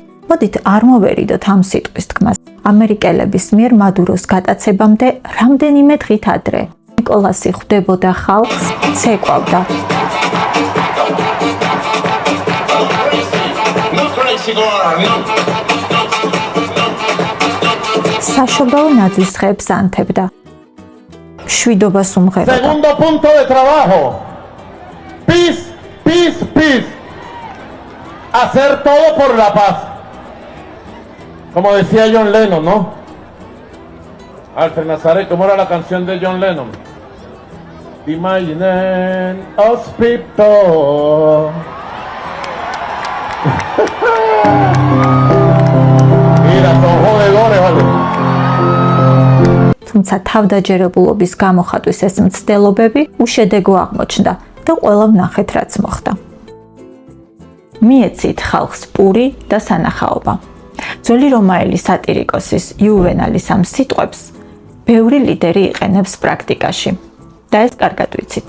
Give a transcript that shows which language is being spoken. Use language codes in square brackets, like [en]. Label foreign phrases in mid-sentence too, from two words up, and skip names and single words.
[ka] მოდით არ მოვერიდოთ ამ სიტყვის თქმას. ამერიკელების მიერ მადუროს გატაცებამდე რამდენიმე დღით ადრე ნიკოლასი ხვდებოდა ხალხს, ცეკვავდა. საშობაო ნაძვის ხეებს ანთებდა. შვიდობას უმღეროდა. [es] Segundo punto de trabajo. [en] Peace, peace, peace. [es] Hacer todo por la paz. Como decía John Lennon, ¿no? Alfred Nazaret, ¿cómo era la canción de John Lennon? [en] Imagine us people. [es] Mira, son jodedores, vale. [ka] თუმცა თავდაჯერებულობის გამოხატვის ეს მცდელობები უშედეგო აღმოჩნდა და ყველა ვნახეთ, რაც მოხდა. მიეცით ხალხს პური და სანახაობა. ძველი რომაელი სატირიკოსის იუვენალის ამ სიტყვებს ბევრი ლიდერი იყენებს პრაქტიკაში და ეს კარგად ვიცით.